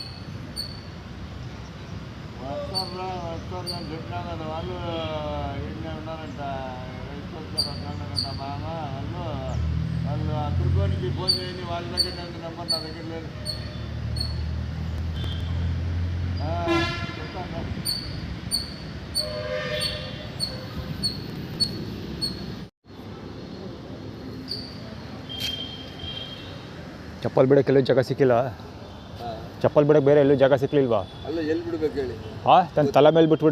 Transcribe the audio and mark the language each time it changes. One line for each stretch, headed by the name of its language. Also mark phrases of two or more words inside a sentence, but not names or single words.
Telugu: తిరుకోనికి ఫోన్ చేయండి వాళ్ళ దగ్గర నెంబర్ నా దగ్గర లేదు చెప్తాను
Kannada: ಚಪ್ಪಲ್ ಬಿಡೋಕ್ಕೆ ಎಲ್ಲೂ ಜಾಗ ಸಿಕ್ಕಿಲ್ಲ ಚಪ್ಪಲ್ ಬಿಡೋಕ್ಕೆ ಬೇರೆ ಎಲ್ಲೂ ಜಾಗ ಸಿಕ್ಲಿಲ್ವಾ ಅಲ್ಲ ಎಲ್ಲಿ ಬಿಡ್ಬೇಕು ಹೇಳಿ ತನ್ನ ತಲೆ ಮೇಲೆ ಬಿಟ್ಬಿಡು